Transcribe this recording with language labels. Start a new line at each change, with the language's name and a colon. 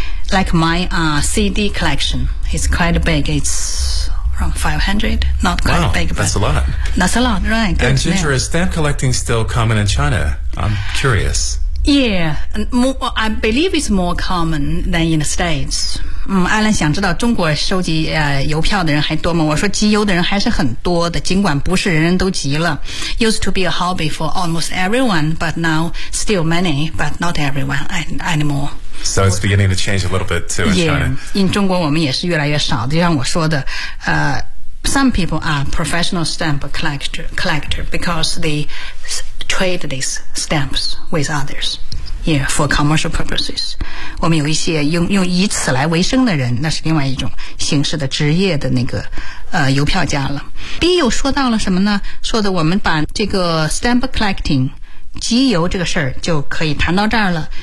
English: Like my CD collection is quite big, it's around 500, not quite big. Wow, that's a lot. That's a lot, right. And Ginger, is stamp collecting still common in China? I'm curious. Yeah, I believe it's more common than in the States.
Chinese: 嗯，艾伦想知道中国收集邮票的人还多吗？我说集邮的人还是很多的，尽管不是人人都集了。
English: Used to be a hobby for almost everyone, but now still many, but not everyone anymore. So it's beginning to change a little bit too in China. Yeah, in
Chinese: 中国我们也是越来越少。就像我说的，
English: some people are professional stamp collector because they trade these stamps with others. Yeah, for commercial purposes.
Chinese: 我们有一些用以此来为生的人，那是另外一种形式的职业的那个邮票家了。B 又说到了什么呢？说的我们把这个
English: stamp collecting。
Chinese: 集邮这个事儿就可以谈到这儿了。